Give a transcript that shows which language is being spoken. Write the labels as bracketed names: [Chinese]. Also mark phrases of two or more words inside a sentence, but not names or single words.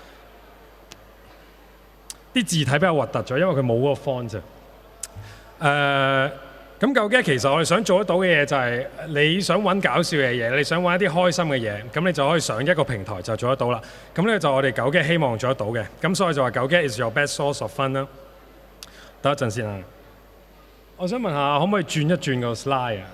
[Cantonese] 啲字體比較核突咗，因為佢冇嗰個 font 啫。咁9GAG其實我哋想做得到嘅嘢就係，你想揾搞笑嘅嘢，你想揾一啲開心嘅嘢，咁你就可以上一個平台就做得到啦。咁呢個就我哋9GAG希望做得到嘅。咁所以就話 [English] 9GAG is your best source of fun [Cantonese] 啦。等一陣先啊。我想問下，可唔可以轉一轉個 slide 啊？